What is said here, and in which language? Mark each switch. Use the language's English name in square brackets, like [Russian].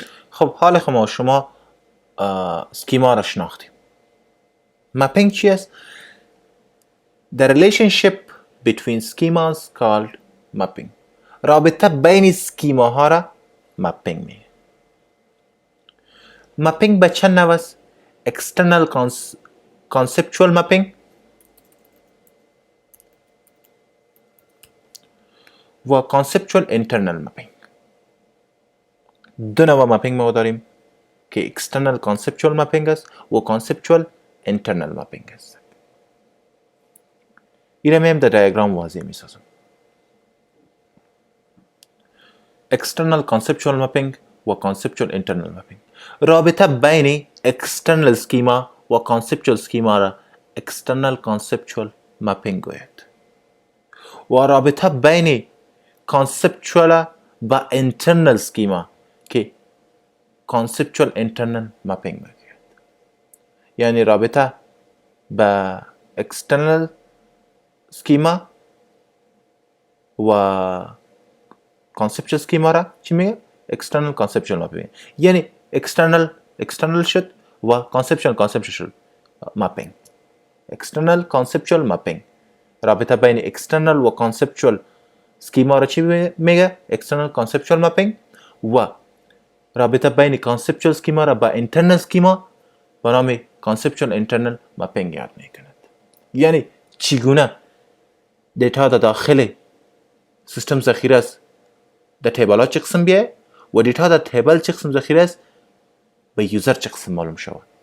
[Persian] خب حالا شما اسکیما را شناختیم. مپینگ چی است؟ [English] The relationship between schemas called mapping. [Persian] رابطه بین اسکیما ها را مپینگ میگه. مپینگ به چند نوع است؟ external conceptual mapping و conceptual internal mapping. دو نوع مپینگ ما داریم که external conceptual mapping است و conceptual internal mapping است. این را در دیاگرام واضح می سازم. external conceptual mapping و conceptual internal mapping. رابطه بین external schema و conceptual schema را external conceptual mapping گوید و رابطه بین conceptual و internal schema که conceptual internal mapping میگوید. یعنی رابطه با external schema و conceptual schema را چی میگه؟ external conceptual mapping. یعنی external شد و conceptual شد mapping. external conceptual mapping رابطه بین اکسترنال و کانسپچوال سکیما را چی میگه؟ اکسترنال کانسپچوال مپینگ. و رابطه بین کانسپچوال سکیما را با اینترنال سکیما به نام کانسپچوال اینترنال مپینگ یاد میکند. یعنی چگونه دیتا در داخل سیستم ذخیره است در تیبل ها چه قسم بیه و دیتا در تیبل چه قسم ذخیره است به یوزر چه قسم معلوم شود.